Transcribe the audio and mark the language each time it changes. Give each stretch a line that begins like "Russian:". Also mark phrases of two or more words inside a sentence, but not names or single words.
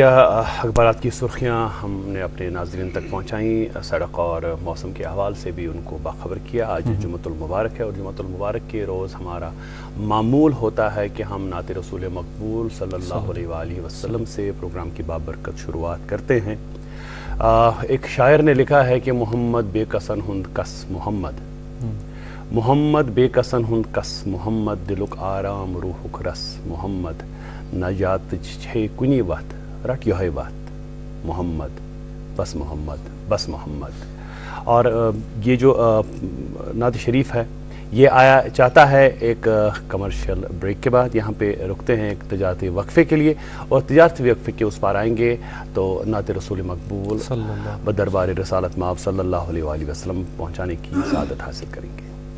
Urdu: اخبارات کی سرخیاں ہم نے اپنے ناظرین تک پہنچائیں، سڑک اور موسم کے احوال سے بھی ان کو باخبر کیا. آج جمعۃ المبارک ہے اور جمعۃ المبارک کے روز ہمارا معمول ہوتا ہے کہ ہم نعت رسول مقبول
Arabic: صلی اللہ علیہ وآلہ وسلم
Urdu: سے پروگرام کی بابرکت شروعات کرتے ہیں. ایک شاعر نے لکھا ہے کہ
Kashmiri: محمد بے کسن ہند کس محمد، محمد بے کسن ہند کس محمد، دلک آرام روحک رس محمد، نجات چھے کنی وقت رٹ یہ وقت محمد، بس محمد بس محمد.
Urdu: اور یہ جو نعت شریف ہے یہ آیا چاہتا ہے ایک
English: commercial break
Urdu: کے بعد. یہاں پہ رکتے ہیں ایک تجارتی وقفے کے لیے، اور تجارتی وقفے کے اس پار آئیں گے تو نعت رسول مقبول بدربار رسالت مآب
Arabic: صلی اللہ علیہ وآلہ وسلم
Urdu: پہنچانے کی سعادت حاصل کریں گے.